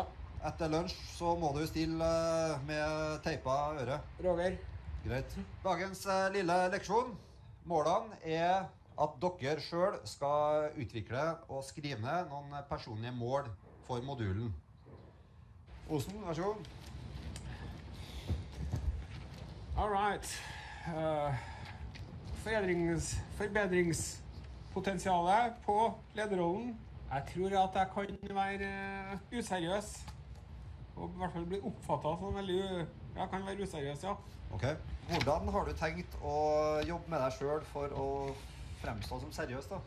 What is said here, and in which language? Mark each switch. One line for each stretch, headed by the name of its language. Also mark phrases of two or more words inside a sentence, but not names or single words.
Norwegian: Etter lunsj så må du stille med teipa øre. Roger. Greit. Dagens lille leksjon. Målene er at dere selv skal utvikle og skrive ned noen personlige mål for modulen. Osen, vær så god.
English: All right.
Norwegian: Forbedringspotensialet på lederrollen. Jeg tror at jeg kan være useriøs. Og i hvert fall bli oppfattet som veldig jeg kan være useriøs, ja. Ok. Hvordan har du tenkt å jobbe med deg selv for å fremstå som seriøs, da?